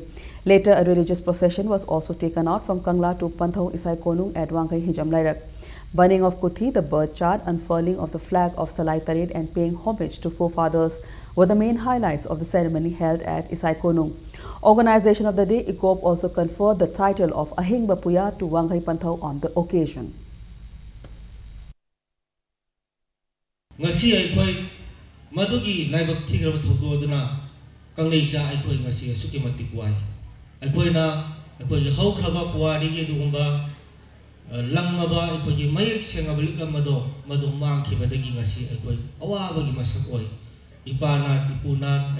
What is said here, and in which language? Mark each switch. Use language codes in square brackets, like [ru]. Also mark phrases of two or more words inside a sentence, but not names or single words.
[en] Later, a religious procession was also taken out from Kangla to Panthau Isai Konung at Wangkai Hijam Lairak. Burning of Kuthi, the bird chart, unfurling of the flag of Salai Tarid and paying homage to forefathers were the main highlights of the ceremony held at Isai Konung. Organization of the day, ICOP also conferred the title of Ahingba Puya to Wangkai Panthau on the occasion. [mni] Ngasi aikoi madugi laibak thigraba thodo aduna kangleisa aikoi ngasi asuki matik wai aikoi na aikoi gi haukraba puari gi dugumba langaba aikoi gi mayek sengaba liklamado madum mangkhibadagi ngasi aikoi awaba gi masak oi ipana ipuna